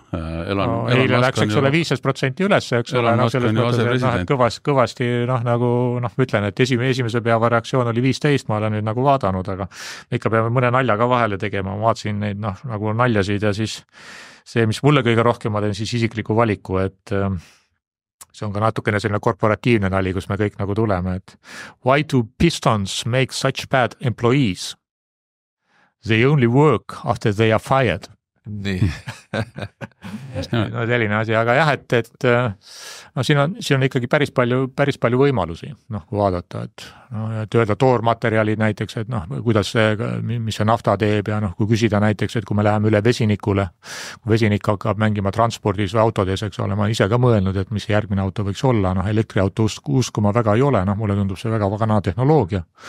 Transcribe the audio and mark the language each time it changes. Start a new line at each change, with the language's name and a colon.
Estonian: Eile läks, eks ole, 15% üles, eks ole, selles mõttes, et kõvasti nagu ma ütlen, et esimese päeva reaktsioon oli 15, ma olen nüüd nagu vaadanud, aga ikka peame mõne naljaga vahele tegema, ma vaatasin neid nagu naljasid ja siis see, mis mulle kõige rohkem, ma teen siis isikliku valiku, et see on ka natukene selline korporatiivne nali, kus me kõik nagu tuleme, et
English: why do Pistons make such bad employees? They only work after they are fired.
Estonian: Nii. Selline asi, aga jah, et siin on ikkagi päris palju võimalusi, kui vaadata, et öelda toormaterjalid näiteks, et kuidas mis see nafta teeb ja kui küsida näiteks, et kui me läheme üle vesinikule, kui vesinik hakkab mängima transpordis või autodes, eks ole, ma ise ka mõelnud, et mis järgmine auto võiks olla, elektriauto uskuma väga ei ole, mulle tundub see väga vana tehnoloogia.